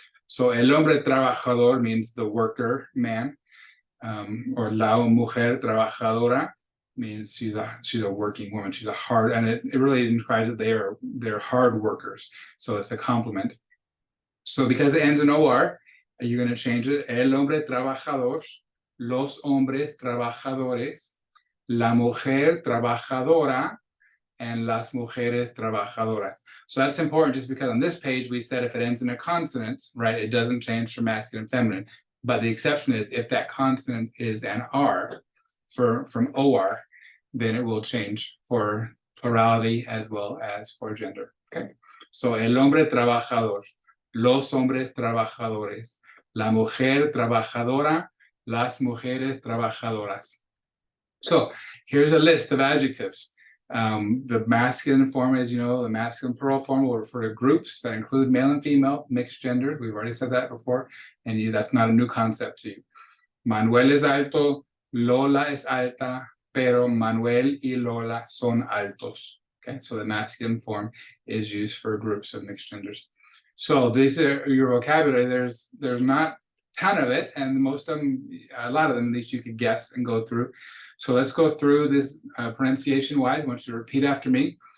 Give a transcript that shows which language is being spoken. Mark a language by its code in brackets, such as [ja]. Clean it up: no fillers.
[en] So [es] el hombre trabajador [en] means the worker man, or [es] la mujer trabajadora [en] means she's a working woman, she's a hard, and it really describes that they're hard workers. So it's a compliment. So because it ends in OR, you're going to change it. [es] El hombre trabajador, los hombres trabajadores, la mujer trabajadora, and las mujeres trabajadoras. [en] So that's important just because on this page we said if it ends in a consonant, right, it doesn't change from masculine and feminine. But the exception is if that consonant is an R from OR, then it will change for plurality as well as for gender. Okay. [es] So el hombre trabajador, los hombres trabajadores, la mujer trabajadora, las mujeres trabajadoras. [en] So here's a list of adjectives. The masculine form, as you know, the masculine plural form will refer to groups that include male and female, mixed genders. We've already said that before, and that's not a new concept to you. [es] Manuel es alto, Lola es alta, pero Manuel y Lola son altos. [en] Okay, so the masculine form is used for groups of mixed genders. So these are your vocabulary. There's not a ton of it, and most of them, a lot of them, at least you could guess and go through. So let's go through this pronunciation-wise. I want you to repeat after me.